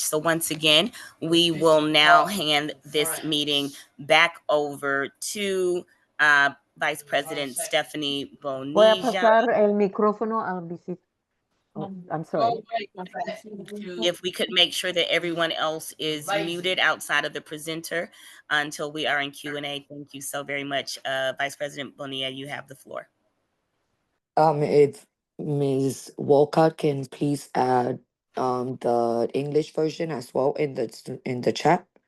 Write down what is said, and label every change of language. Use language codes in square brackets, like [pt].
[en] So once again, we will now hand this meeting back over to Vice President Stephanie Bonilla. [es] Voy a pasar el micrófono al visitante. [en] Oh, I'm sorry. If we could make sure that everyone else is muted outside of the presenter until we are in Q&A. Thank you so very much. Vice President Bonilla, you have the floor. If Ms. Walcott can please add the English version as well in the chat.